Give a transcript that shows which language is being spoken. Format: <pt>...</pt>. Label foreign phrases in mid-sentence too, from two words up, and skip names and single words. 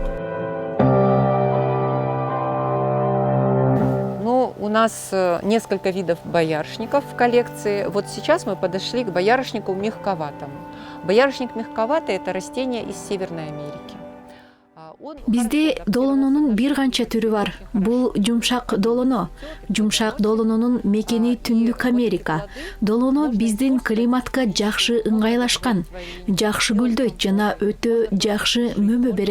<ru>Ну, у нас несколько видов боярышников в коллекции. Вот сейчас мы подошли к боярышнику мягковатому. Боярышник мягковатый – это растение из Северной Америки.</ru> <ky>Бизде долононун бир канча түрү бар. Бул жумшак долоно. Жумшак долононун мекени Түндүк Америка. Долоно биздин климатка жакшы ыңгайлашкан. Жакшы гүлдөйт жана өтө жакшы мөмө берет.</ky>